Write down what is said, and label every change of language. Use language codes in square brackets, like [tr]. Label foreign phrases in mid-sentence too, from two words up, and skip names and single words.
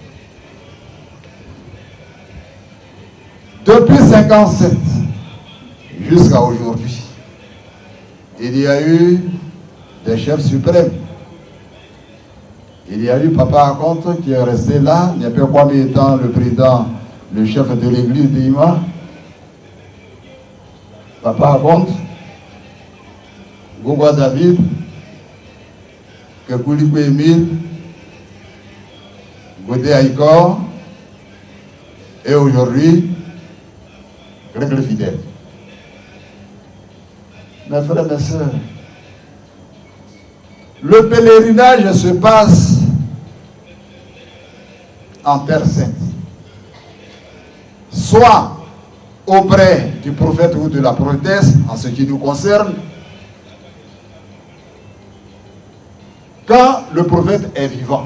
[fr] Depuis 57 jusqu'à aujourd'hui, il y a eu des chefs suprêmes. Il y a eu Papa Akonte qui est resté là, Niapé Kwame étant le président, le chef de l'église d'Ima. Papa Akonte, Gougua David, Kekoulikou Emile, Godé Aïkor, et aujourd'hui, Greg le fidèle. Mes frères et mes sœurs, le pèlerinage se passe en Terre Sainte, soit auprès du prophète ou de la prophétesse, en ce qui nous concerne, quand le prophète est vivant.